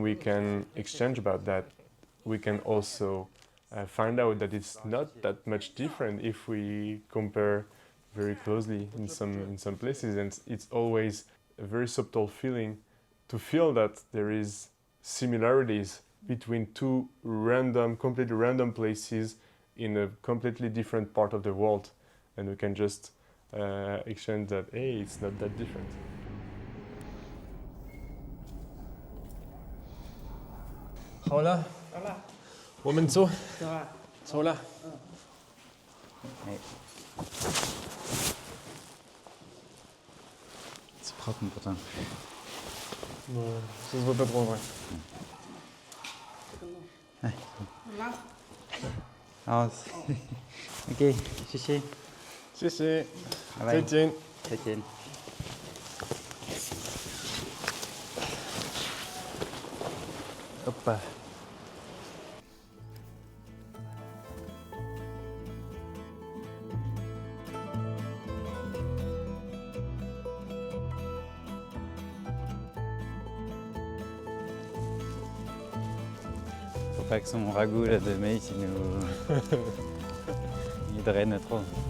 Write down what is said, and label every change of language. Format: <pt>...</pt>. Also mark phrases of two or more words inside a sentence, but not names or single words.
<en>we can exchange about that, we can also find out that it's not that much different if we compare very closely in some places, and it's always a very subtle feeling to feel that there is similarities between two completely random places in a completely different part of the world, and we can just exchange that, hey, it's not that different.</en> <zh>好了，我们走，走了。</zh> <fr>C'est propre mon potin. Non, ça se voit pas trop en vrai. Ah, ok, chichi.</fr> <zh>谢谢，拜拜。再见。再见。Hop.</zh> <fr>faut pas que son ragoût là, de maïs il nous il draine trop.</fr>